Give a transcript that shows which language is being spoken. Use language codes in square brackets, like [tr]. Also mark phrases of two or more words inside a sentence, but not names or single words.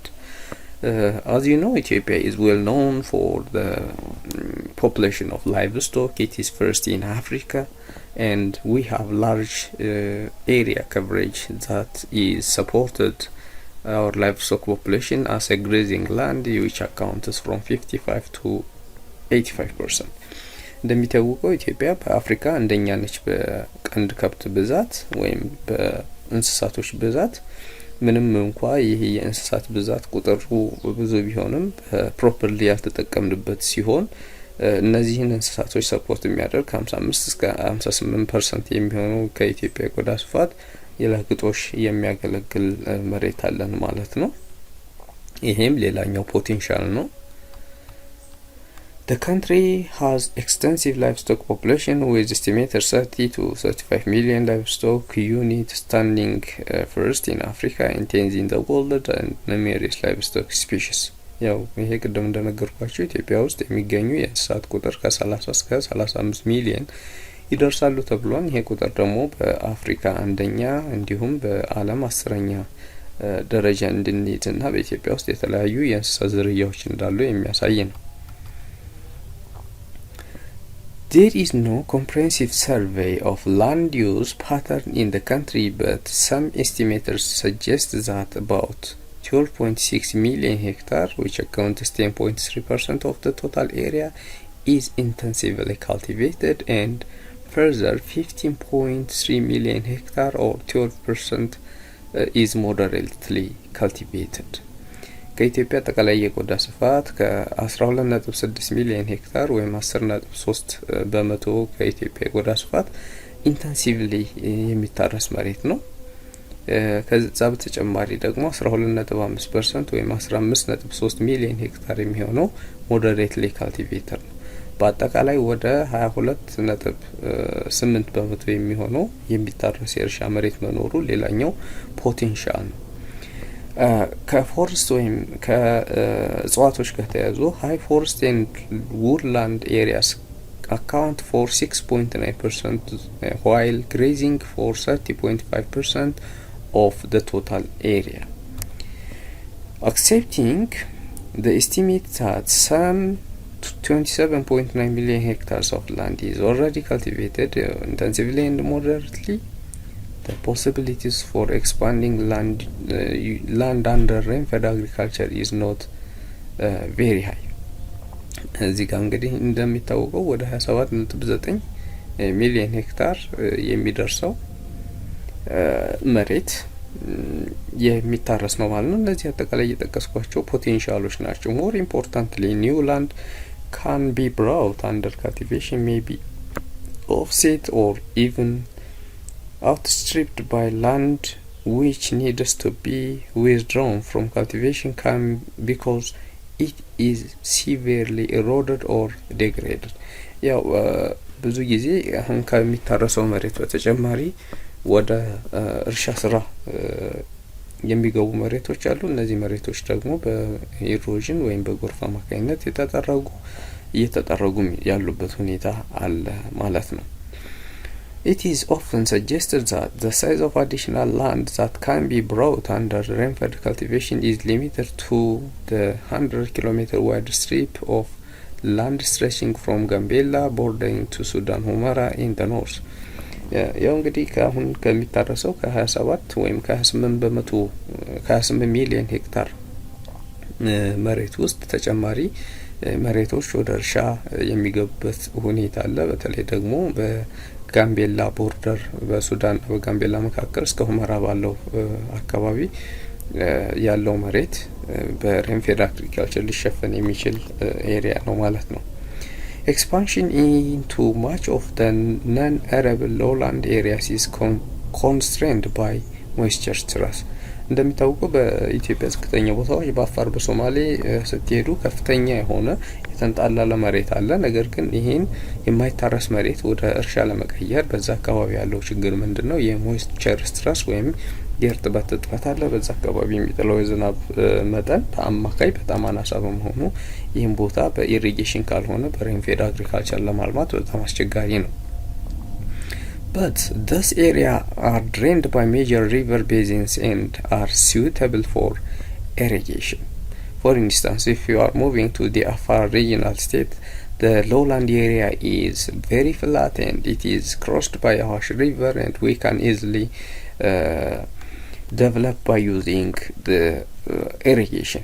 [en] As you know, Ethiopia is well known for the population of livestock. It is first in Africa, and we have large area coverage that is supported our livestock population as a grazing land, which accounts from 55 to 85%. [am] እንደሚታወቀው ኢትዮጵያ በአፍሪካ አንደኛ ነች በቀንድ ከብት ብዛት ወይም በእንስሳቶች ብዛት። ምንም እንኳ ይሄ የእንስሳት ብዛት ቁጥሩ ብዙ ቢሆንም ፕሮፐርሊ ያልተጠቀምንበት ሲሆን እነዚህን እንስሳቶች ሰፖርት የሚያደርግ 55 እስከ 58% የሚሆነው ከኢትዮጵያ ቆዳ ስፋት የለግጦሽ የሚያገለግል መሬት አለን ማለት ነው። ይሄም ሌላኛው ፖቴንሻል ነው። [en] The country has extensive livestock population with estimated 30 to 35 million livestock units, standing first in Africa and 10th in the world, and numerous livestock species. [am] ያው ይሄ ቅድም እንደነገርኳችሁ ኢትዮጵያ ውስጥ የሚገኙ የእንስሳት ቁጥር ከ30 እስከ 35 ሚሊዮን ይደርሳሉ ተብሏል። ይሄ ቁጥር ደግሞ በአፍሪካ አንደኛ እንዲሁም በዓለም 10ኛ ደረጃ እንድንይዝና በኢትዮጵያ ውስጥ የተለያዩ የእንስሳት ዝርያዎች እንዳሉ የሚያሳይ ነው። [en] There is no comprehensive survey of land use pattern in the country, but some estimators suggest that about 12.6 million hectares, which accounts 10.3% of the total area, is intensively cultivated, and further 15.3 million hectares or 12% is moderately cultivated. [am] ከኢትዮጵያ ጠቅላላ የቆዳ ስፋት ከ12.6 ሚሊዮን ሄክታር ወይም 10.3 በመቶ ከኢትዮጵያ የቆዳ ስፋት ኢንተንሲቭሊ የሚታረስ መሬት ነው። ከዛ በተጨማሪ ደግሞ 12.5% ወይም 15.3 ሚሊዮን ሄክታር የሚሆነው [en] moderately cultivator [am] ነው። በአጠቃላይ ወደ 22.8 በመቶ የሚሆነው የሚታረስ የእርሻ መሬት መኖሩ ሌላኛው ፖቴንሻል ነው። ከፎረስት ወይም ከእጽዋቶች ከተያዙ [en] high forest and woodland areas account for 6.9%, while grazing for 30.5% of the total area. Accepting the estimate that some 27.9 million hectares of land is already cultivated intensively and moderately, the possibilities for expanding land under rainfed agriculture is not very high. [am] እዚህ ጋር እንግዲህ እንደሚታወቀው ወደ 27.9 ሚሊዮን ሄክታር የሚደርሰው መሬት የሚታረስ ነው ማለት ነው። እነዚህ አጠቃላይ የጠቀስኳቸው ፖቴንሻሎች ናቸው። [en] more importantly, new land can be brought under cultivation, may be offset or even outstripped by land which needs to be withdrawn from cultivation because it is severely eroded or degraded. [am] ያው ብዙ ጊዜ አሁን ከሚታረሰው መሬት በተጨማሪ ወደ እርሻ ስራ የሚገቡ መሬቶች አሉ። እነዚህ መሬቶች ደግሞ በኢሮዥን ወይም በጎርፍ አማካኝነት እየተጠረጉ ያሉበት ሁኔታ አለ ማለት ነው። [en] It is often suggested that the size of additional land that can be brought under rainfed cultivation is limited to the 100 km wide strip of land stretching from Gambela bordering to Sudan Humara in the north. [am] ያው እንግዲህ ከአሁን ከሚታረሰው ከ27 ወይም ከ28 ሚሊዮን ሄክታር መሬት ውስጥ ተጨማሪ መሬቶች ወደ እርሻ የሚገቡበት ሁኔታ አለ። በተለይ ደግሞ በጋምቤላ ቦርደር በሱዳን በጋምቤላ መካከል እስከ ሁመራ ባለው አካባቢ ያለው መሬት [en] rainfed agriculture [am] ሊሸፈን የሚችል ኤሪያ ነው ማለት ነው። [en] Expansion into much of the non-arable lowland areas is constrained by moisture stress. [am] እንደሚታወቀው በኢትዮጵያ ዝቅተኛ ቦታዎች በአፋር በሶማሌ ስትሄዱ ከፍተኛ የሆነ የተንጣለለ መሬት አለ። ነገር ግን ይሄን የማይታረስ መሬት ወደ እርሻ ለመቀየር በዛ አካባቢ ያለው ችግር ምንድነው? [en] moisture stress [am] ወይም የእርጥበት እጥረት አለ። በዛ አካባቢ የሚጥለው የዝናብ መጠን በአማካይ በጣም አናሳ በመሆኑ ይህን ቦታ በኢሪጌሽን ካልሆነ [en] rainfed agriculture [am] ለማልማት በጣም አስቸጋሪ ነው። [en] But this area are drained by major river basins and are suitable for irrigation. For instance, if you are moving to the Afar regional state, the lowland area is very flat and it is crossed by Awash river, and we can easily develop by using the irrigation.